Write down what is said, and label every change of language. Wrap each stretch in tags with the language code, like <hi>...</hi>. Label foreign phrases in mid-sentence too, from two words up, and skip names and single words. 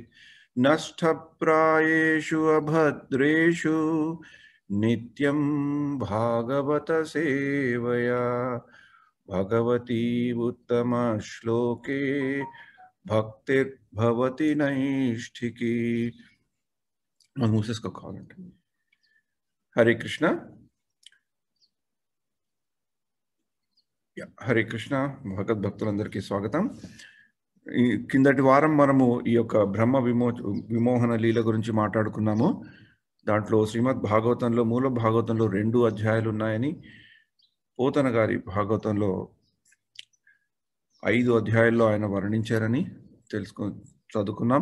<sa>नष्टप्रायेषु अभद्रेषु नित्यं भागवत सेवया भगवती उत्तम श्लोके भक्तिर्भवति नैष्ठिकी। मूसेस को कॉल हरे कृष्णा।</sa> <te>హరే కృష్ణ భగవద్భక్తులందరికీ స్వాగతం. కిందటి వారం మనము ఈ యొక్క బ్రహ్మ విమోహన లీల గురించి మాట్లాడుకున్నాము. దాంట్లో శ్రీమద్ భాగవతంలో మూల భాగవతంలో 2 అధ్యాయాలు ఉన్నాయని, పోతన గారి భాగవతంలో 5 అధ్యాయాల్లో ఆయన వర్ణించారని చదువుకున్నాం.</te>